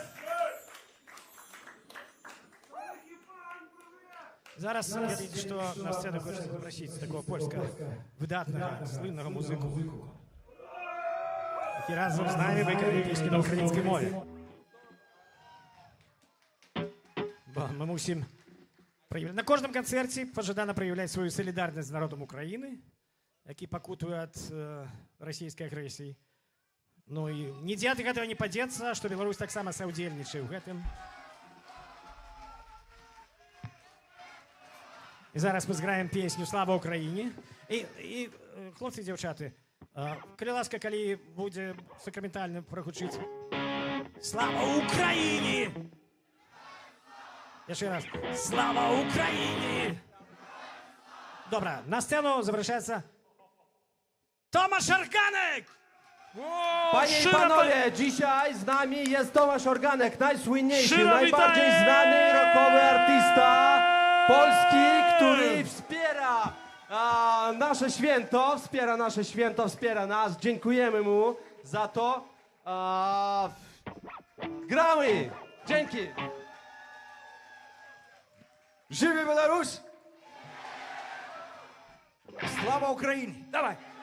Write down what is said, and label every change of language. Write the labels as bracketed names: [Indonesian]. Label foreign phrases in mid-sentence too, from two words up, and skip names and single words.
[Ukrainian] Зараз я тільки що на сцену хочу запросити такого польського видатного, слинного музику, який разом з нами виконує пісні на українській мові. Бо ми мусимо На кожному концерті пожадано проявляти свою солідарність з народом України, який пакутує від російської агресії. [Belarusian] Ну і ніде ад гэтага не падзецца, што Беларусь таксама саўдзельнічае ў гэтым. І зараз мы зграем песню «Слава Україні». І хлопці і дзяўчаты, калі ласка, калі будзе сакраментальна прагучыць [Ukrainian] «Слава Україні!» [Russian] Еще раз. [Ukrainian] Слава Україні! Добре, на сцену запрошується Tomasz Organek! [Polish] Panie i panowie, dzisiaj z nami jest Tomasz Organek, najsłynniejszy, Szczere najbardziej witanie! znany rockowy artysta Polski, który wspiera nasze święto, wspiera nas. Dziękujemy mu za to. Gramy! Dzięki! [Belarusian] Живи Беларусь! [Ukrainian] Слава Україні! Давай!